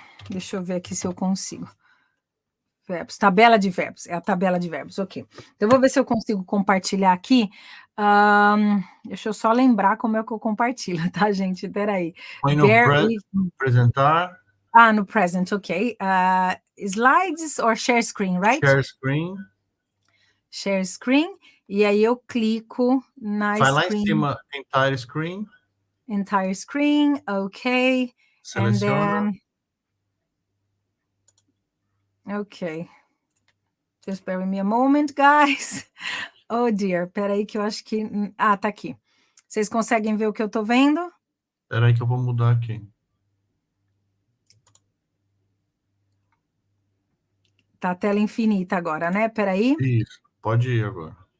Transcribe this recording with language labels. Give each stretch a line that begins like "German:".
Portuguese: Deixa eu ver aqui se eu consigo. Verbos. Tabela de verbos. É a tabela de verbos, ok. Então, eu vou ver se eu consigo compartilhar aqui. Deixa eu só lembrar como é que eu compartilho, tá, gente? Peraí. Põe no apresentar. No present, ok.
English: Slides or share screen, right? Share screen. Share screen.
Portuguese: E aí eu clico na Vai
English: screen.
Portuguese: lá em cima, entire screen.
English: Entire screen, ok.
Portuguese: Seleciona.
English: And then, ok. Just bear with me a moment, guys. Oh, dear.
Portuguese: Peraí que eu acho que... tá aqui. Vocês conseguem ver o que eu tô vendo? Peraí que eu vou mudar aqui. Tá a tela infinita agora, né? Peraí. Isso, pode ir agora.